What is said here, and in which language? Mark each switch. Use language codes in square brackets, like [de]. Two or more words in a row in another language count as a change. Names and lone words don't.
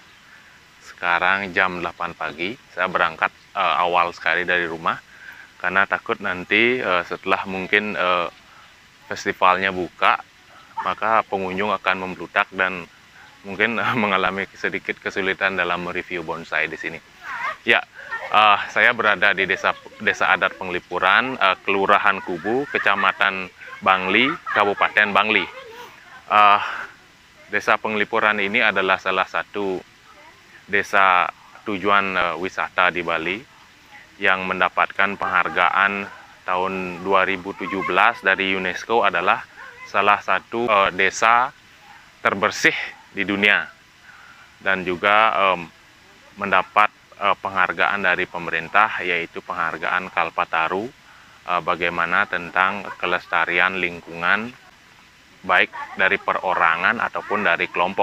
[id] Sekarang jam 8 pagi, saya berangkat awal sekali dari rumah karena takut nanti setelah mungkin festivalnya buka, maka pengunjung akan membludak dan mungkin mengalami sedikit kesulitan dalam mereview bonsai di sini. Ya, saya berada di desa adat Penglipuran, Kelurahan Kubu, Kecamatan Bangli, Kabupaten Bangli. Desa Penglipuran ini adalah salah satu desa tujuan wisata di Bali yang mendapatkan penghargaan tahun 2017 dari UNESCO adalah salah satu desa terbersih di dunia dan juga mendapat penghargaan dari pemerintah, yaitu penghargaan Kalpataru, bagaimana tentang kelestarian lingkungan baik dari perorangan ataupun dari kelompok.